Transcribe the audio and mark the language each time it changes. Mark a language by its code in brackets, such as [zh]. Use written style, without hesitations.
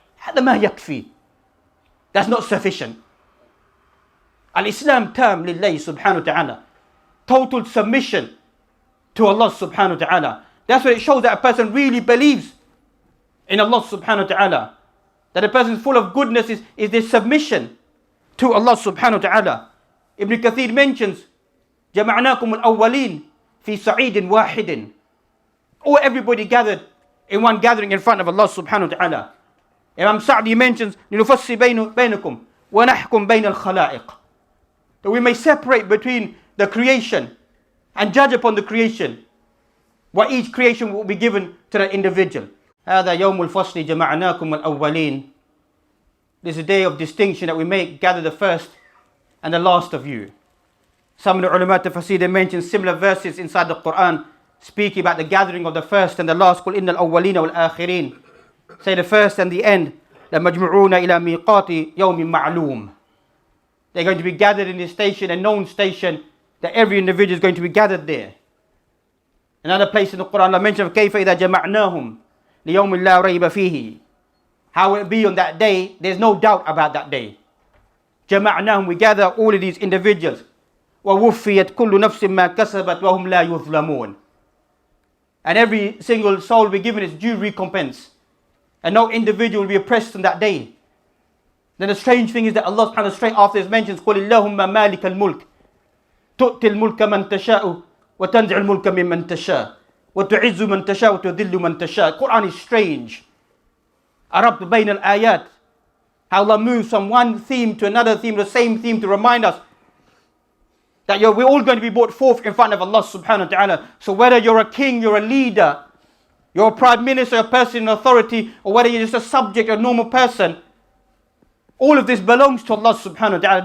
[ar] هذا ما يكفي. [en] That's not sufficient. Al-Islam term lillahi subhanahu wa ta'ala. Total submission to Allah subhanahu wa ta'ala. That's what it shows that a person really believes in Allah subhanahu wa ta'ala. That a person is full of goodness is their submission to Allah subhanahu wa ta'ala. Ibn Kathir mentions, [ar] جَمَعْنَاكُمُ الْأَوَّلِينَ فِي سَعِيدٍ وَاحِدٍ. [en] Or everybody gathered in one gathering in front of Allah subhanahu wa ta'ala. Imam Sa'di mentions, [ar] لِنُفَصِّ بَيْنَكُمْ وَنَحْكُمْ بَيْنَ الْخَلَائِقِ. [en] That we may separate between the creation and judge upon the creation. What each creation will be given to the individual. [ar] هذا يوم الفصل جمعناكم الأولين. [en] This is a day of distinction that we may gather the first and the last of you. Some of the ulama tafsir, they mention similar verses inside the Quran speaking about the gathering of the first and the last. [ar] قُلْ إِنَّ الْأَوَّلِينَ وَالْآخِرِينَ. [en] Say the first and the end. [ar] لَمَجْمُعُونَ إِلَى مِيقَاتِ يَوْمٍ مَعْلُومٍ. [en] They're going to be gathered in this station, a known station, that every individual is going to be gathered there. Another place in the Quran, I mentioned, [ar] كَيْفَ إِذَا جَمَعْنَاهُمْ لِيَوْمٍ لَا رَيْبَ فِيهِ. [en] How will it be on that day? There's no doubt about that day. جَمَعْنَاهُمْ, we gather all of these individuals. [ar] وَوُفِّيَتْ كُلُّ نَفْسٍ مَا كَسَبَتْ وَهُمْ لَا يُظْلَمُونَ. [en] And every single soul will be given its due recompense. And no individual will be oppressed on that day. Then the strange thing is that Allah subhanahu wa ta'ala straight after this mentions [ar] قُلِ اللَّهُمَّ مَالِكَ الْمُلْكِ تُؤْتِ الْمُلْكَ مَنْ تَشَاءُ وَتَنْزِعُ الْمُلْكَ مِمَّنْ تَشَاءُ وَتُعِزُّ مَنْ تَشَاءُ وَتُذِلُّ مَنْ تَشَاءُ. [en] Quran is strange. [ar] Arab بَيْنَ الْآيَاتِ. [en] How Allah moves from one theme to another theme, the same theme, to remind us that we're all going to be brought forth in front of Allah subhanahu wa ta'ala. So whether you're a king, you're a leader, you're a prime minister, a person in authority, or whether you're just a subject, a normal person, all of this belongs to Allah subhanahu wa ta'ala.